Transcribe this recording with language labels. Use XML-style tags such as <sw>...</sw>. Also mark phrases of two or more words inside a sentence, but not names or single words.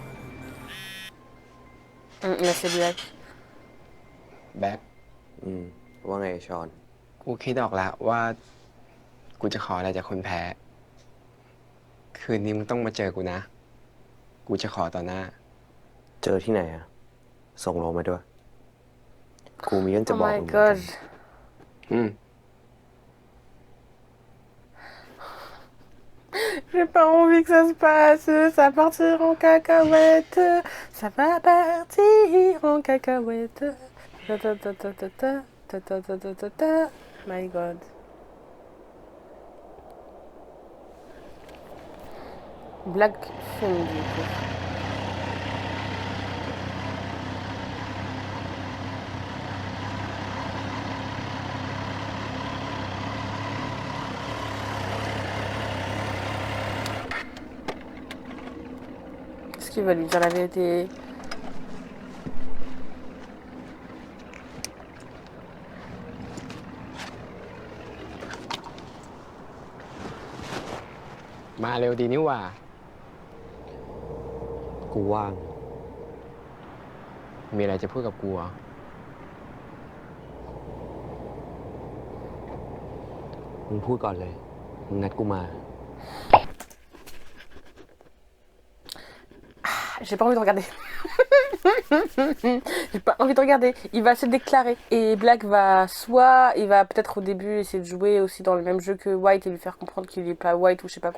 <fr>Là, c'est Black.</fr> <th>แบ็คว่าไงชอน กูคิดออกแล้วว่า กูจะขออะไรจากคนแพ้ คืนนี้มึงต้องมาเจอกูนะ กูจะขอต่อหน้า เจอที่ไหนอะส่งโลมาด้วย กูมีเรื่องจะ</th> <en>Oh</en> <th>บอก</th> <en>my</en> <th>มึงเหมือนกัน</th> <en>god.</en> <fr>J'ai pas envie que ça se passe, ça va partir en cacahuète, ça va partir en cacahuète. Ta ta ta ta ta ta ta ta ta ta ta ta.</fr> <en>My god.</en> <fr>Black film du coup. Est-ce qu'il va lui dire la vérité?</fr> <th>Ma เร็วดีนี่หว่า กูว่าง มีอะไรจะพูดกับกูเหรอ มึงพูดก่อนเลย มึงนัดกูมา</th> <fr>J'ai pas envie de regarder. J'ai pas envie de regarder. Il va se déclarer. Et Black va soit... Il va peut-être au début essayer de jouer aussi dans le même jeu que White et lui faire comprendre qu'il est pas White ou je sais pas quoi.</fr>